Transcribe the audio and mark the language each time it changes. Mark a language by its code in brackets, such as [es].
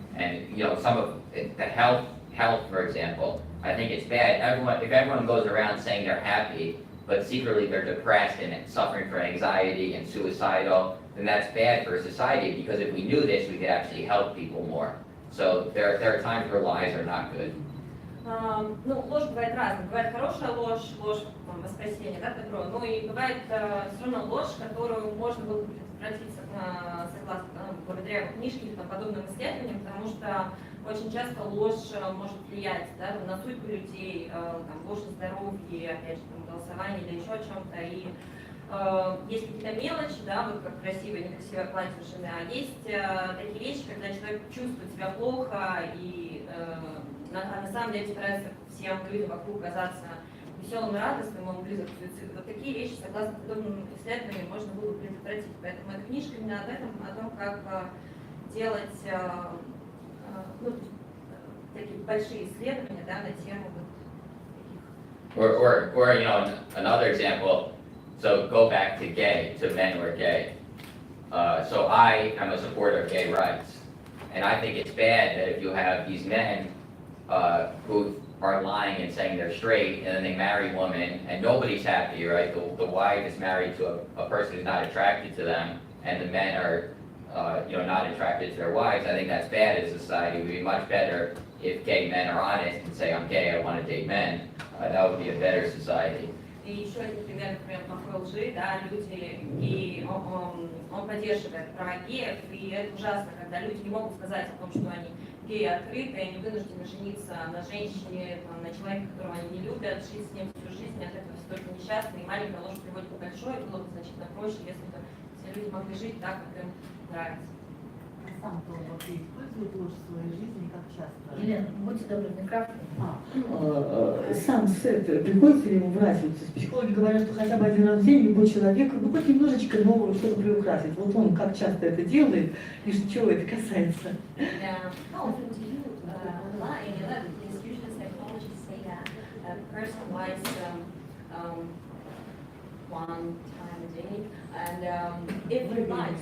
[en] And, you know, some of the health, for example, I think it's bad. If everyone goes around saying they're happy, but secretly they're depressed and suffering from anxiety and suicidal, then that's bad for society, because if we knew this, we could actually help people more. So there are times where lies are not good. [ru] Ну, ложь бывает разная. Бывает хорошая ложь, ложь там, во спасение, да, добро. Ну и бывает все равно ложь, которую можно было предотвратить согласно, благодаря книжке или подобным исследованиям, потому что очень часто ложь может влиять, да, на судьбу людей, там, ложь на здоровье, опять же, там, голосование или еще о чем-то. И есть какие-то мелочи, да, вот как красивое, некрасивое платье у жены, а есть такие вещи, когда человек чувствует себя плохо и на самом деле старается всем людям вокруг казаться веселым и радостным, он близок к суициду. Вот такие вещи, согласно подобным исследованиям, можно было бы предотвратить. Поэтому эта книжка именно об этом, о том, как делать ну, такие большие исследования, да, на тему вот таких. [en] Or you know, another example, so go back to men who are gay. So I am a supporter of gay rights. And I think it's bad that if you have these men who are lying and saying they're straight, and then they marry a woman, and nobody's happy, right? The wife is married to a person who's not attracted to them, and the men are, you know, not attracted to their wives. I think that's bad as a society. It would be much better if gay men are honest and say, I'm gay, I want to date men. That would be a better society. [ru] И еще один пример, например, плохой лжи, да, люди, и он поддерживает права геев, и это ужасно, когда люди не могут сказать о том, что они геи открыты, и они вынуждены жениться на женщине, там, на человеке, которого они не любят, жить с ним всю жизнь, от этого все только несчастны, и маленькая ложь приводит к большой, и было бы значительно проще, если бы все люди могли жить так, как им нравится. Сам-то вот использует ложь в своей жизни, как часто? Елена, будьте добры, микрофон. Сам Сет, приходится ли ему врать? Вот психологи говорят, что хотя бы один раз в день любой человек, ну хоть немножечко нового что-то приукрасить. Вот он как часто это делает, и чего это касается? [en] How often do you lie? Because usually psychologists say that a person lies one time a day, and every night.